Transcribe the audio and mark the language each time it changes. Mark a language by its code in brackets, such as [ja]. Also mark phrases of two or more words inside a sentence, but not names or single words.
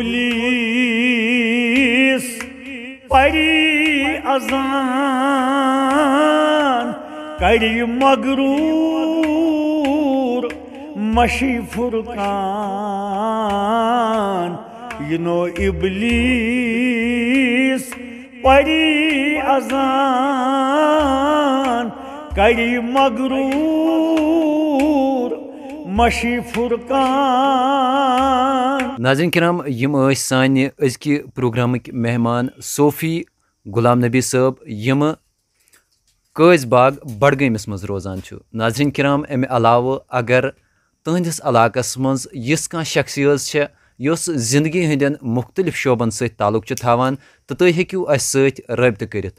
[ks] یہِ نو اِبلیٖس پری ازان کری مغرور مشی فرقان ینو ابلیس پری ازان کری مغرور مشی فرقان. ناظرین کرام یم سانہ ازکہ پروگرامک مہمان صوفی غلام نبی صٲب یم قٲضۍ باغ بڈگٲمِس منٛز روزان چھُ. ناظرین کرام امہِ علاوٕ اگر تہنٛدِس علاقس منٛز یِژھ کانٛہہ شخصیت چھےٚ یۄس زندگی ہٕنٛدٮ۪ن مختلف شعبن سۭتۍ تعلق چھُ تھاوان تہٕ تُہۍ ہیٚکِو اَسہِ سۭتۍ رٲبطہٕ کٔرِتھ.